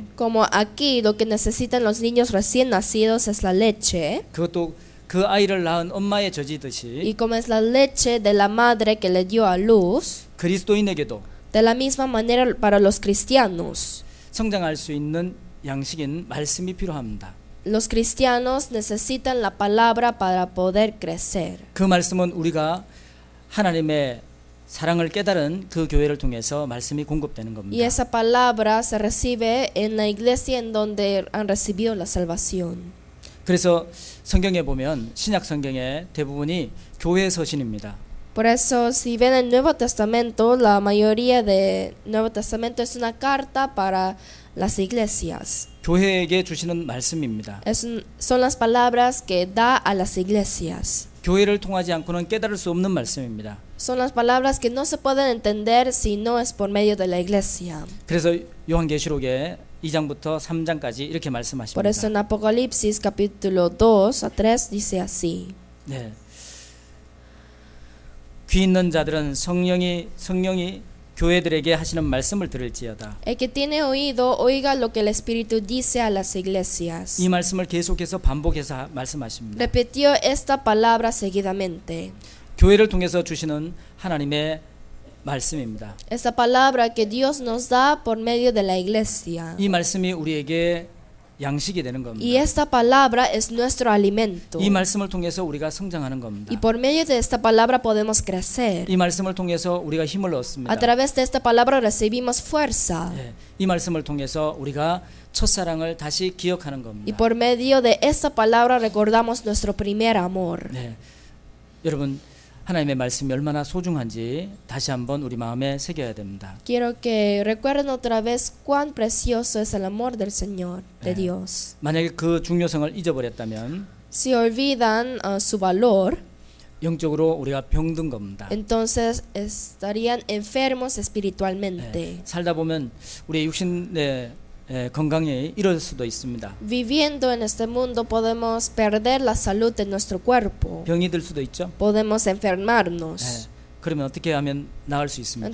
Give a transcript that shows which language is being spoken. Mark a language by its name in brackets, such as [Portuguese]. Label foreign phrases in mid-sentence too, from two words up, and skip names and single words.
[Spanish] Como aquí lo que necesitan los niños recién nacidos es la leche, [Korean] 그것도 그 아이를 낳은 엄마의 젖이듯이 [Spanish] y como es la leche de la madre que le dio a luz, [Korean] 그리스도인에게도 [Spanish] de la misma manera para los cristianos. [Korean] 성장할 수 있는 양식인 말씀이 필요합니다. [Spanish] Los cristianos necesitan la palabra para poder crecer. [Korean] 그 말씀은 우리가 하나님의 사랑을 깨달은 그 교회를 통해서 말씀이 공급되는 [Spanish] Y [Korean] 겁니다. [Spanish] esa palabra se recibe en la iglesia en donde han recibido la salvación. [Korean] 그래서 성경에 보면 신약 성경의 대부분이 교회 서신입니다. [Spanish] Por eso, si ven el Nuevo Testamento, la mayoría del Nuevo Testamento es una carta para las iglesias. [Korean] 교회에게 주시는 말씀입니다. [Spanish] Son las palabras que da a las iglesias. [Korean] 교회를 통하지 않고는 깨달을 수 없는 말씀입니다. [Spanish] Son las palabras que no se pueden entender si no es por medio de la iglesia. [Korean] 그래서 요한계시록에 2장부터 3장까지 이렇게 [Spanish] Por eso [Korean] 말씀하십니다. [Spanish] en Apocalipsis capítulo 2 a 3 dice así. [Korean] 네. 귀 있는 자들은 성령이 교회들에게 하시는 말씀을 들을지어다. [Spanish] El que tiene oído, oiga lo que el Espíritu dice a las iglesias. [Korean] 이 말씀을 계속해서 반복해서 말씀하십니다. [Spanish] Repitió esta palabra seguidamente. [Korean] 교회를 통해서 주시는 하나님의 말씀입니다. [Spanish] Esta palabra que Dios nos da por medio de la iglesia. [Korean] 이 말씀이 우리에게 양식이 되는 [Spanish] Y [Korean] 겁니다. [Spanish] esta palabra es nuestro alimento. [Korean] 이 말씀을 통해서 우리가 성장하는 겁니다. [Spanish] Y por medio de esta palabra podemos crecer. [Korean] 이 말씀을 통해서 우리가 힘을 [Spanish] A [Korean] 얻습니다. [Spanish] través de esta palabra recibimos fuerza. [Korean] 네, 이 말씀을 통해서 우리가 첫사랑을 다시 기억하는 [Spanish] Y [Korean] 겁니다. [Spanish] por medio de esta palabra recordamos nuestro primer amor. [Korean] 네, 여러분 하나님의 말씀이 얼마나 소중한지 다시 한번 우리 마음에 새겨야 됩니다. [Spanish] Quiero que recuerden otra vez cuán precioso es el amor del Señor, de Dios. [Korean] 만약에 그 중요성을 잊어버렸다면 [Spanish] Si olvidan su valor, [Korean] 영적으로 우리가 병든 겁니다. [Spanish] entonces estarían enfermos espiritualmente. [Korean] 네, 살다 보면 우리의 육신의 건강이 이럴 수도 있습니다. [Spanish] Viviendo en este mundo podemos perder la salud de nuestro cuerpo. [Korean] 병이 들 수도 있죠. [Spanish] Podemos enfermarnos. [Korean] 네, 그러면 어떻게 하면 나을 수 있습니까?